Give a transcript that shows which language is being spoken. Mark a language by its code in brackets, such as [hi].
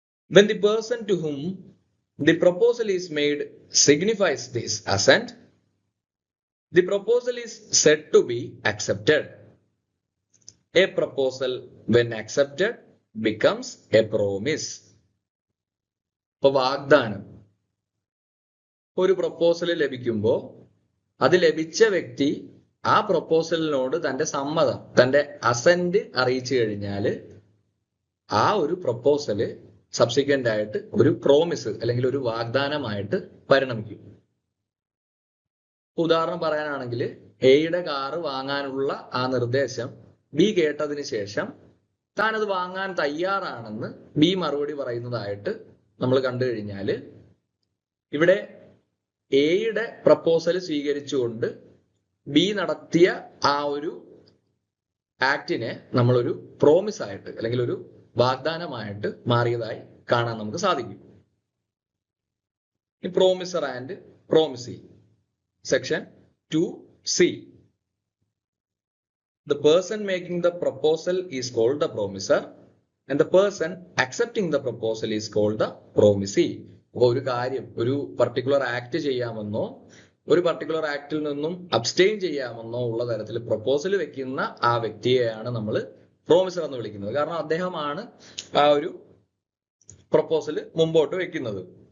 [en] When the person to whom the proposal is made signifies this assent, the proposal is said to be accepted. A proposal, when accepted, becomes a promise. [ml] ഇപ്പൊ വാഗ്ദാനം. ഒരു proposal ലഭിക്കുമ്പോൾ അത് ലഭിച്ച വ്യക്തി ആ പ്രപ്പോസലിനോട് തന്റെ സമ്മതം, തന്റെ അസന്റ് അറിയിച്ചു കഴിഞ്ഞാൽ ആ ഒരു പ്രപ്പോസല് സബ്സിക്വന്റ് ആയിട്ട് ഒരു പ്രോമിസ് അല്ലെങ്കിൽ ഒരു വാഗ്ദാനമായിട്ട് പരിണമിക്കും. ഉദാഹരണം പറയാനാണെങ്കിൽ എയുടെ കാറ് വാങ്ങാനുള്ള ആ നിർദ്ദേശം ബി കേട്ടതിന് ശേഷം താനത് വാങ്ങാൻ തയ്യാറാണെന്ന് ബി മറുപടി പറയുന്നതായിട്ട് നമ്മൾ കണ്ടു കഴിഞ്ഞാൽ ഇവിടെ എയുടെ പ്രപ്പോസൽ സ്വീകരിച്ചുകൊണ്ട് ബി നടത്തിയ ആ ഒരു ആക്ടിനെ നമ്മളൊരു പ്രോമിസ് ആയിട്ട് അല്ലെങ്കിൽ ഒരു വാഗ്ദാനമായിട്ട് മാറിയതായി കാണാൻ നമുക്ക് സാധിക്കും. ഈ promisor and promisee. Section 2C. [en] The person making the proposal is called the promiser and the person accepting the proposal is called the promisee. [ml] അപ്പോൾ ഒരു കാര്യം, ഒരു പർട്ടിക്കുലർ ആക്ട് ചെയ്യാമെന്നോ ഒരു പർട്ടിക്കുലർ ആക്ടിൽ നിന്നും അബ്സ്റ്റെയിൻ ചെയ്യാമെന്നോ ഉള്ള തരത്തിൽ പ്രപ്പോസൽ വെക്കുന്ന ആ വ്യക്തിയെയാണ് നമ്മൾ പ്രോമിസർ എന്ന് വിളിക്കുന്നത്. കാരണം അദ്ദേഹമാണ് ആ ഒരു പ്രപ്പോസൽ മുമ്പോട്ട് വെക്കുന്നത്.